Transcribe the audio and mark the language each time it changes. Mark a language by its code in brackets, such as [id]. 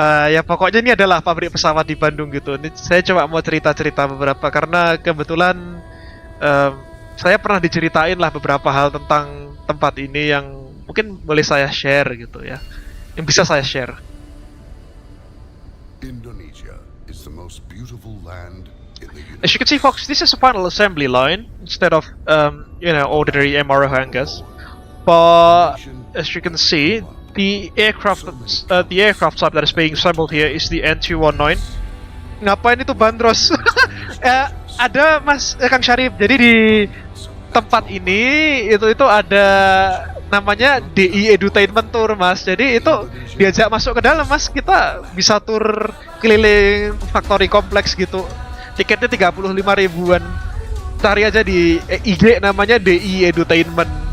[id] Ya pokoknya ini adalah pabrik pesawat di Bandung gitu. Ini saya coba mau cerita-cerita beberapa karena kebetulan saya pernah diceritain lah beberapa hal tentang tempat ini yang mungkin boleh saya share gitu ya. Yang bisa saya share. [en] Indonesia is the most beautiful land in the universe. As you can see, folks, this is a final assembly line instead of ordinary MRO hangars. But as you can see, the aircraft type that is being assembled here is the N219. [id] Ngapain itu bandros? Ada Mas Kang Syarif. Jadi di tempat ini itu ada namanya DI Edutainment Tour, Mas. Jadi itu diajak masuk ke dalam, Mas. Kita bisa tur keliling factory kompleks gitu. Tiketnya 35 ribuan. Cari aja di IG namanya DI Edutainment.